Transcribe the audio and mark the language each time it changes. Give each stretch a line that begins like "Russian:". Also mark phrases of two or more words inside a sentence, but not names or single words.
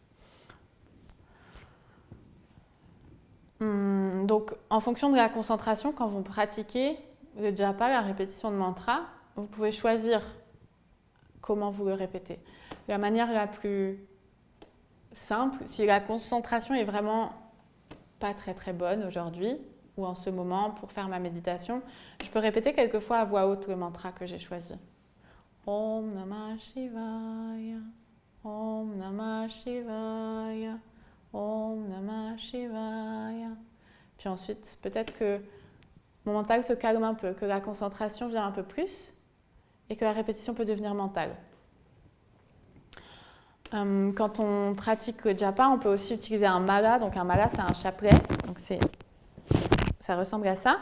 French: Donc, en fonction de la concentration, quand vous pratiquez le japa, la répétition de mantra, vous pouvez choisir comment vous le répétez. La manière la plus simple, si la concentration est vraiment pas très très bonne aujourd'hui, ou en ce moment pour faire ma méditation, je peux répéter quelquefois à voix haute le mantra que j'ai choisi.
Sanskrit: ॐ नमः शिवाय, ॐ नमः शिवाय, ॐ नमः शिवाय.
French: Puis ensuite, peut-être que mon mental se calme un peu, que la concentration vient un peu plus. et que la répétition peut devenir mentale. Quand on pratique le japa, on peut aussi utiliser un mala. Donc un mala, c'est un chapelet. Donc ça ressemble à ça.